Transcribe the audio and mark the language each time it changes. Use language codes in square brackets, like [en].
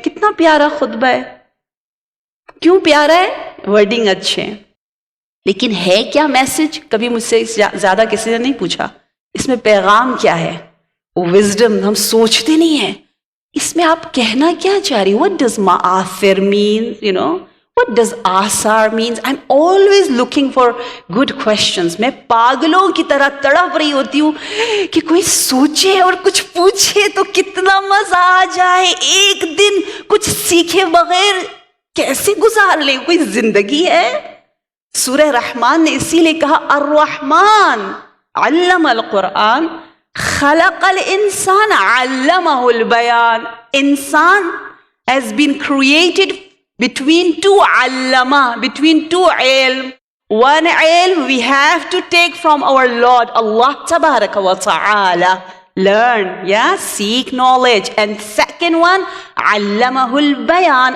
[hi] कितना प्यारा खुतबा है. क्यों प्यारा है? वर्डिंग अच्छे हैं, लेकिन है क्या मैसेज? कभी मुझसे ज्यादा किसी ने नहीं पूछा इसमें पैगाम क्या है. वो विजडम हम सोचते नहीं है. इसमें आप कहना क्या चाह रही हो? [en] What does ma'athir mean? What does asar means? I'm always looking for good questions. [hi] मैं पागलों की तरह तड़प रही होती हूँ कि कोई सोचे और कुछ पूछे तो कितना मजा आ जाए. एक दिन कुछ सीखे बगैर कैसे गुजार ले? कोई जिंदगी है? सूरह रहमान ने इसीलिए कहा [ar] अर्रहमान अल्लमल कुरान खलक़ल इंसान अल्लमहुल बयान. [en] इंसान has been created between two allama, between two ilm. One ilm we have to take from our Lord Allah Tabaraka wa Ta'ala. Learn, seek knowledge. And second one, allamahul bayan.